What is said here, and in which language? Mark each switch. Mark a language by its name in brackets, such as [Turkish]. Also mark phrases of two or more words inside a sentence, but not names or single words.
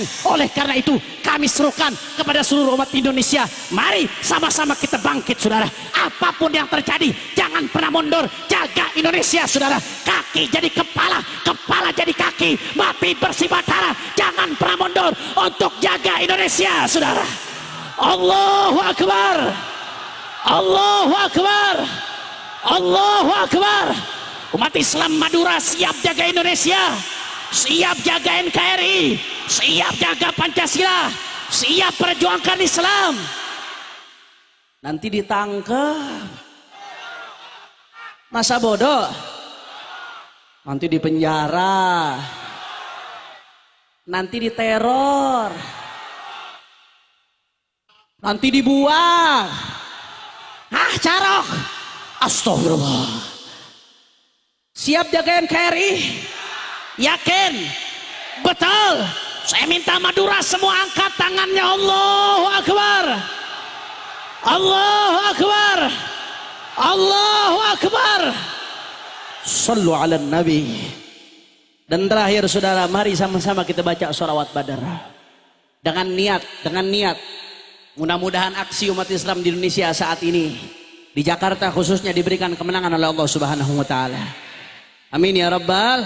[Indonesian] Oleh karena itu kami serukan kepada seluruh umat Indonesia, mari sama-sama kita bangkit, saudara. Apapun yang terjadi, jangan pernah mundur. Jaga Indonesia, saudara. Kaki jadi kepala, kepala jadi kaki, mati bersifat darah. Jangan pernah mundur untuk jaga Indonesia, saudara. [Arabic] الله أكبر، الله أكبر، الله أكبر. [Indonesian] Umat Islam Madura siap jaga Indonesia, siap jaga NKRI, siap jaga Pancasila, siap perjuangkan Islam. Nanti ditangkap, masa bodoh, nanti dipenjara, nanti diteror, nanti dibuang. Carok. Astagfirullah. Siap jaga NKRI? Yakin? Betul. Saya minta Madura semua angkat tangannya. [Arabic] الله أكبر، الله أكبر، الله أكبر. صلوا على النبي. [Indonesian] Dan terakhir, saudara, mari sama-sama kita baca sholawat Badar dengan niat. Mudah-mudahan aksi umat Islam di Indonesia saat ini, di Jakarta khususnya, diberikan kemenangan oleh [Arabic] الله سبحانه وتعالى. آمين يا رب.